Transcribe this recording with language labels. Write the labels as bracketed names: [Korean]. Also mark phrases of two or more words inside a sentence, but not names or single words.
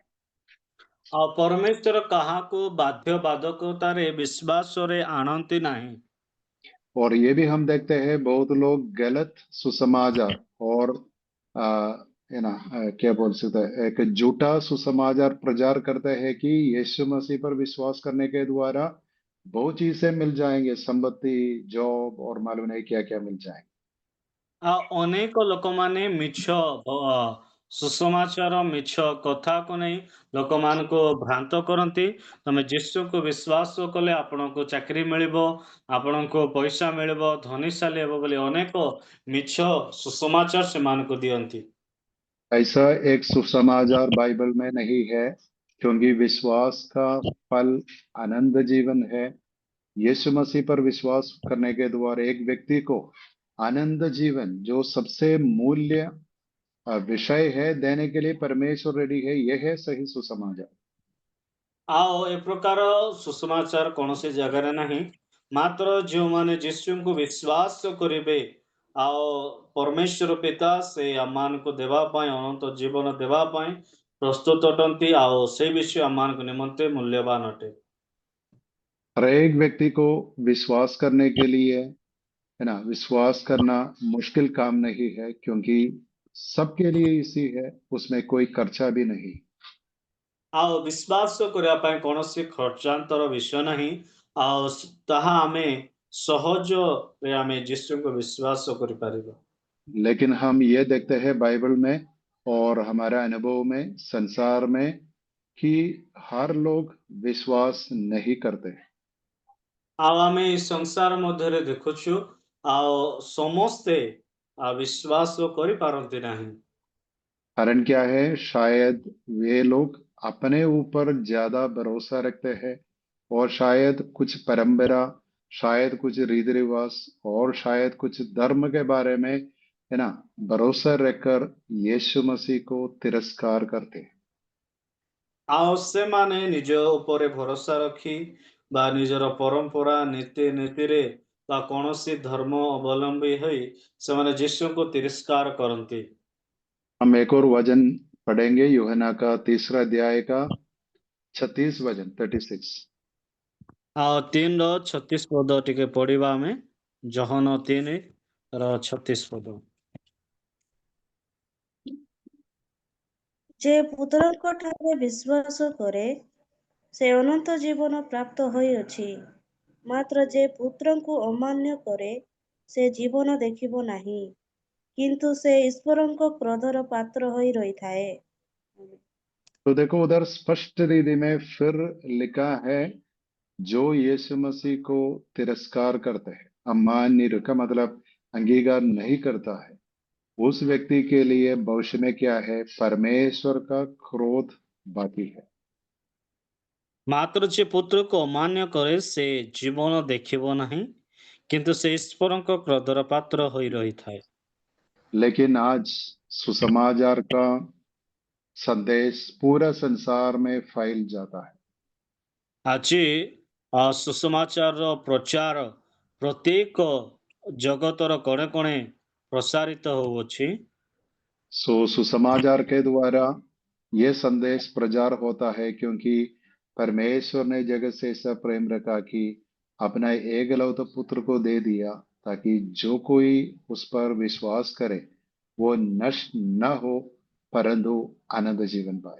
[Odia] ଆଉ ପରମେଶ୍ୱର କାହାକୁ ବାଧ୍ୟବାଧକତାରେ ବିଶ୍ୱାସରେ ଆଣନ୍ତି ନାହିଁ। [Hindi] और ये भी हम देखते हैं बहुत लोग गलत सुसमाचार और है ना, क्या बोल सकते हैं, एक झूठा सुसमाचार प्रचार करते हैं कि यीशु मसीह पर विश्वास करने के द्वारा बहुत चीजें मिल जाएंगे, संपत्ति, जॉब और मालूम नहीं क्या क्या मिल जाएंगे। [Odia] ଆଉ ଅନେକ ଲୋକମାନେ ମିଛ ସୁସମାଚାର, ମିଛ କଥାକୁ ନେଇ ଲୋକମାନଙ୍କୁ ଭ୍ରାନ୍ତ କରନ୍ତି। ତମେ ଯୀଶୁଙ୍କୁ ବିଶ୍ୱାସ କଲେ ଆପଣଙ୍କୁ ଚାକିରି ମିଳିବ, ଆପଣଙ୍କୁ ପଇସା ମିଳିବ, ଧନୀଶାଳୀ ହେବ ବୋଲି ଅନେକ ମିଛ ସୁସମାଚାର ସେମାନଙ୍କୁ ଦିଅନ୍ତି। [Hindi] ऐसा एक सुसमाचार बाइबल में नहीं है, क्योंकि विश्वास का फल आनंद जीवन है। यीशु मसीह पर विश्वास करने के द्वारा एक व्यक्ति को आनंद जीवन, जो सबसे मूल्य विषय है, देने के लिए परमेश्वर रेडी है। यह है सही सुसमाचार। [Odia] ଆଉ ଏ ପ୍ରକାର ସୁସମାଚାର କୌଣସି ଜାଗାରେ ନାହିଁ। ମାତ୍ର ଯେଉଁମାନେ ଯୀଶୁଙ୍କୁ ବିଶ୍ୱାସ କରିବେ, ଆଉ ପରମେଶ୍ୱର ପିତା ସେ ଆମମାନଙ୍କୁ ଦେବା ପାଇଁ, ଅନନ୍ତ ଜୀବନ ଦେବା ପାଇଁ ପ୍ରସ୍ତୁତ ଅଟନ୍ତି, ଆଉ ସେ ବିଷୟ ଆମମାନଙ୍କ ନିମନ୍ତେ ମୂଲ୍ୟବାନ ଅଟେ। [Hindi] हर एक व्यक्ति को विश्वास करने के लिए, है ना, विश्वास करना मुश्किल काम नहीं है, क्योंकि सबके लिए इसी है, उसमें कोई खर्चा भी नहीं। [Odia] ଆଉ ବିଶ୍ୱାସ କରିବା ପାଇଁ କୌଣସି ଖର୍ଚ୍ଚାନ୍ତର ବିଷୟ ନାହିଁ। ଆଉ ତାହା ଆମେ ସହଜରେ ଆମେ ଯୀଶୁଙ୍କୁ ବିଶ୍ୱାସ କରିପାରିବା। [Hindi] लेकिन हम ये देखते हैं बाइबल में और हमारे अनुभव में, संसार में, कि हर लोग विश्वास नहीं करते। [Odia] ଆଉ ଆମେ ଏଇ ସଂସାର ମଧ୍ୟରେ ଦେଖୁଛୁ, ଆଉ ସମସ୍ତେ ବିଶ୍ୱାସ କରିପାରନ୍ତି ନାହିଁ। [Hindi] कारण क्या है? शायद वे लोग अपने ऊपर ज्यादा भरोसा रखते हैं, और शायद कुछ परंपरा, शायद कुछ रीति रिवाज, और शायद कुछ धर्म के बारे में, है ना, भरोसा रखकर यीशु मसीह को तिरस्कार करते हैं। [Odia] ଆଉ ସେମାନେ ନିଜ ଉପରେ ଭରସା ରଖି ବା ନିଜର ପରମ୍ପରା, ନୀତିରେ ବା କୌଣସି ଧର୍ମ ଅବଲମ୍ବୀ ହୋଇ ସେମାନେ ଯୀଶୁଙ୍କୁ ତିରସ୍କାର କରନ୍ତି। [Hindi] हम एक और वचन पढ़ेंगे, यूहन्ना का 3 अध्याय का 36 वचन, 36। [Odia] ଆଉ 3:36 ପଦ ଟିକେ ପଢିବା ଆମେ। ଜହନ 3:36 ପଦ। ଯେ ପୁତ୍ରଙ୍କ ଠାରେ ବିଶ୍ୱାସ କରେ ସେ ଅନନ୍ତ ଜୀବନ ପ୍ରାପ୍ତ ହୋଇଅଛି, ମାତ୍ର ଯେ ପୁତ୍ରଙ୍କୁ ଅମାନ୍ୟ କରେ ସେ ଜୀବନ ଦେଖିବ ନାହିଁ, କିନ୍ତୁ ସେ ଈଶ୍ୱରଙ୍କ କ୍ରୋଧର ପାତ୍ର ହୋଇ ରହିଥାଏ। [Hindi] तो देखो उधर स्पष्ट रीति में फिर लिखा है, जो यीशु मसीह को तिरस्कार करते हैं, अमान्य का मतलब अंगीकार नहीं करता है, उस व्यक्ति के लिए भविष्य में क्या है? परमेश्वर का क्रोध बाकी है। [Odia] ମାତ୍ର ଯେ ପୁତ୍ରକୁ ଅମାନ୍ୟ କରେ ସେ ଜୀବନ ଦେଖିବ ନାହିଁ, କିନ୍ତୁ ସେ ଈଶ୍ୱରଙ୍କ କ୍ରୋଧର ପାତ୍ର ହୋଇ ରହିଥାଏ। [Hindi] लेकिन आज सुसमाचार का संदेश पूरा संसार में फैल जाता है। [Odia] ଆଜି ସୁସମାଚାରର ପ୍ରଚାର ପ୍ରତ୍ୟେକ ଜଗତର କଣେ କଣେ ପ୍ରସାରିତ ହେଉଛି। [Hindi] सो सुसमाचार के द्वारा ये संदेश प्रचार होता है क्योंकि परमेश्वर ने जगत से ऐसा प्रेम रखा कि अपना एकलौता पुत्र को दे दिया ताकि जो कोई उस पर विश्वास करे वो नष्ट न हो परंतु आनंद जीवन पाए।